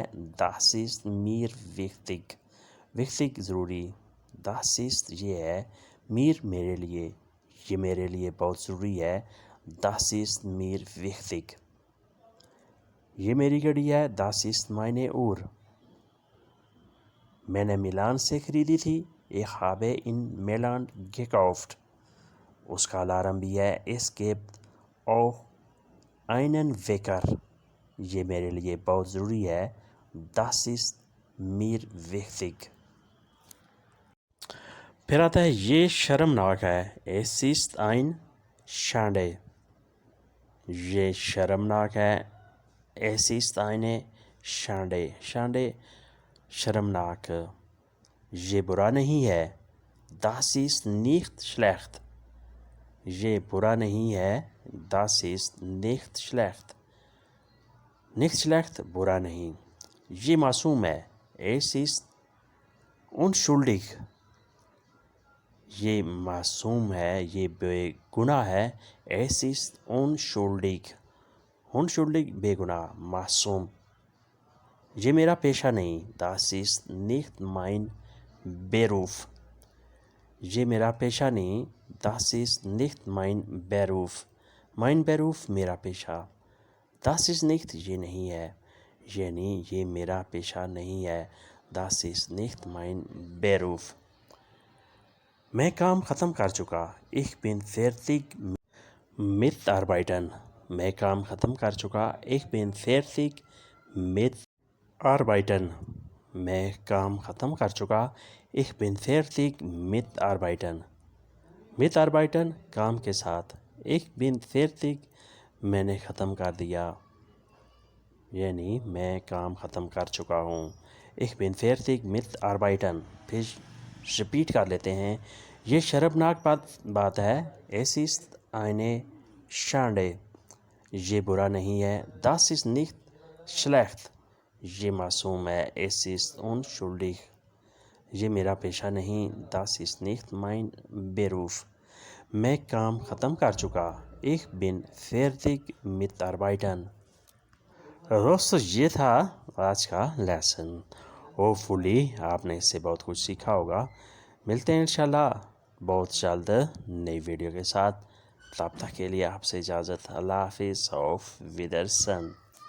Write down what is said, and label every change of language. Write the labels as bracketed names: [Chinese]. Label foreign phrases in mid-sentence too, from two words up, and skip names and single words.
[German] Das ist mir wichtig. Wichtig ضروری. Das ist [Urdu] یہ ہے. mir میرے لیے. یہ میرے لیے بہت ضروری ہے. [German] Das ist mir wichtig. [Urdu] یہ میری گھڑی ہے. [German] Das ist meine Uhr. [Urdu] میں نے میلان سے خریدی تھی. [German] Ich habe in Milan gekauft. [Urdu] اس کا الارم بھی ہے. [German] Es gibt auch einen Wecker. [Urdu] یہ میرے لیے بہت ضروری ہے. [German] Das ist mir wichtig. [Urdu] پھر آتا ہے یہ شرمناک ہے. [German] Es ist ein Schande. [Urdu] یہ شرمناک ہے. [German] Es ist eine Schande. Schande شرمناک. [Urdu] یہ برا نہیں ہے. [German] Das ist nicht schlecht. [Urdu] یہ برا نہیں ہے. [German] Das ist nicht schlecht. Nicht schlecht [Urdu] برا نہیں. یہ معصوم ہے. [German] Es ist unschuldig. [Urdu] یہ معصوم ہے. یہ بے گناہ ہے. [German] Es ist unschuldig. [Urdu] Unschuldig بے گناہ. معصوم. یہ میرا پیشہ نہیں. [German] Das ist nicht mein Beruf. [Urdu] یہ میرا پیشہ نہیں. [German] Das ist nicht mein Beruf. Mein Beruf [Urdu] میرا پیشہ. [German] Das ist nicht [Urdu] یہ نہیں ہے. یہ نہیں. یہ میرا پیشہ نہیں ہے. [German] Das ist nicht mein Beruf. [Urdu] میں کام ختم کر چکا. [German] Ich bin fertig mit Arbeiten. [Urdu] میں کام ختم کر چکا. [German] Ich bin fertig mit Arbeiten. [Urdu] میں کام ختم کر چکا. [German] Ich bin fertig mit Arbeiten. Mit Arbeiten [Urdu] کام کے ساتھ. [German] Ich bin fertig [Urdu] میں نے ختم کر دیا. یعنی میں کام ختم کر چکا ہوں. [German] Ich bin fertig mit Arbeiten. [Urdu] پھر رپیٹ کر لیتے ہیں. یہ شرمناک بات ہے. [German] Es ist eine Schande. [Urdu] یہ برا نہیں ہے. [German] Das ist nicht schlecht. [Urdu] یہ معصوم ہے. [German] Es ist unschuldig. [Urdu] یہ میرا پیشہ نہیں. [German] Das ist nicht mein Beruf. [Urdu] میں کام ختم کر چکا. [German] Ich bin fertig mit Arbeiten. [Urdu] دوستو یہ تھا آج کا لیسن. ہوپفلی آپ نے اس سے بہت کچھ سیکھا ہوگا. ملتے ہیں انشاءاللہ بہت جلد نئی ویڈیو کے ساتھ. تب تک کے لیے آپ سے اجازت. اللہ حافظ. [German] auf Wiedersehen.